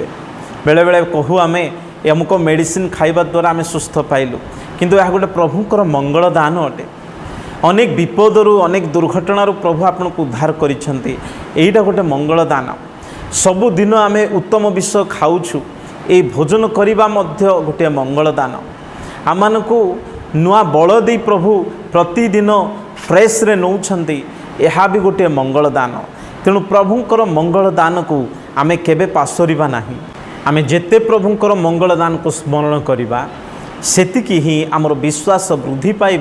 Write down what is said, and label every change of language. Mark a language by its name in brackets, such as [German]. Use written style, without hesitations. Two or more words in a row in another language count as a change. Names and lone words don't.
[Odia] ବେଳେବେଳେ କହୁ ଆମେ ଅମୁକ ମେଡ଼ିସିନ ଖାଇବା ଦ୍ୱାରା ଆମେ ସୁସ୍ଥ ପାଇଲୁ, କିନ୍ତୁ ଏହା ଗୋଟେ ପ୍ରଭୁଙ୍କର ମଙ୍ଗଳ ଦାନ ଅଟେ। ଅନେକ ବିପଦରୁ, ଅନେକ ଦୁର୍ଘଟଣାରୁ ପ୍ରଭୁ ଆପଣଙ୍କୁ ଉଦ୍ଧାର କରିଛନ୍ତି, ଏଇଟା ଗୋଟେ ମଙ୍ଗଳ ଦାନ। ସବୁଦିନ ଆମେ ଉତ୍ତମ ବିଷୟ ଖାଉଛୁ, ଏଇ ଭୋଜନ କରା ମଧ୍ୟେ ଗୋଟିଏ ମଙ୍ଗଳ ଦାନ। ଆମମାନଙ୍କୁ ନୂଆ ବଳ ଦେଇ ପ୍ରଭୁ ପ୍ରତିଦିନ ଫ୍ରେଶ୍ରେ ନେଉଛନ୍ତି, ଏହା ବି ଗୋଟିଏ ମଙ୍ଗଳ ଦାନ। ତେଣୁ ପ୍ରଭୁଙ୍କର ମଙ୍ଗଳ ଦାନକୁ ଆମେ କେବେ ପାଶୋରିବା ନାହିଁ। ଆମେ ଯେତେ ପ୍ରଭୁଙ୍କର ମଙ୍ଗଳ ଦାନକୁ ସ୍ମରଣ କରିବା, ସେତିକି ହିଁ ଆମର ବିଶ୍ୱାସ ବୃଦ୍ଧି ପାଇବ।